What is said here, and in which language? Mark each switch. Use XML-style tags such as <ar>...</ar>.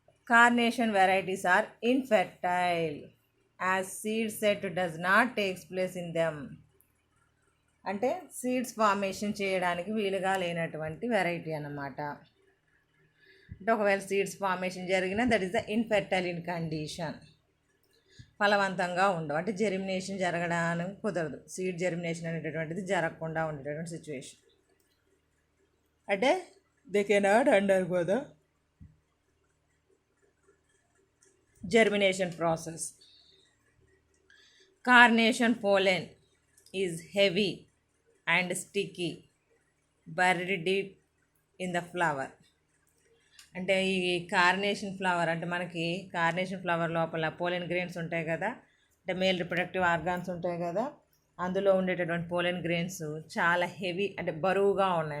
<en>Carnation varieties are infertile as seed set does not take place in them.</en> <te>అంటే seeds formation చేయడానికి వీలుగా లేనటువంటి variety అన్నమాట.</te> <en>అంటే ఒకవేళ seeds formation జరిగినా that is the infertile in condition.</en> <te>ఫలవంతంగా ఉండవు, అంటే జెర్మినేషన్ జరగడానికి కుదరదు. సీడ్ జెర్మినేషన్ అనేటటువంటిది జరగకుండా ఉండేటటువంటి సిచ్యువేషన్.</te> <en>అంటే they cannot undergo the germination process. Carnation pollen is heavy and sticky, buried deep in the flower.</en> <te>అంటే ఈ కార్నేషన్ ఫ్లవర్ అంటే మనకి కార్నేషన్ ఫ్లవర్ లోపల పోలెన్ గ్రెయిన్స్ ఉంటాయి కదా, అంటే మేల్ రిప్రొడక్టివ్ ఆర్గాన్స్ ఉంటాయి కదా, అందులో ఉండేటటువంటి పోలెన్ గ్రెయిన్స్ చాలా హెవీ అంటే బరువుగా ఉన్నాయి.</te>